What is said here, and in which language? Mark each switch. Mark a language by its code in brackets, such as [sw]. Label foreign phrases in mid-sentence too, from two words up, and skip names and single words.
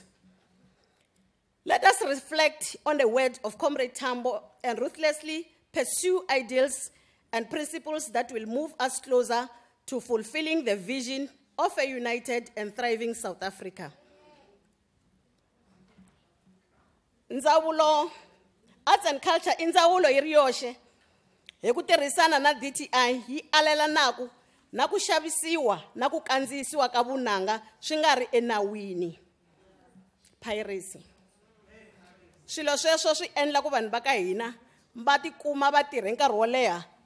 [en] Let us reflect on the words of Comrade Tambo and ruthlessly pursue ideals and principles that will move us closer to fulfilling the vision of a united and thriving South Africa. Ndzawulo, arts and culture, [ts] indzawulo yiriyoshe, hekutirhisana na DTI, yi alela naku xavisiwa, naku kandziyisiwa ka vunanga, swi nga ri enawini. Piracy. Swilo sweswo swi endla ku vanhu va ka hina va tikuma va tirhe nkarhi wo leha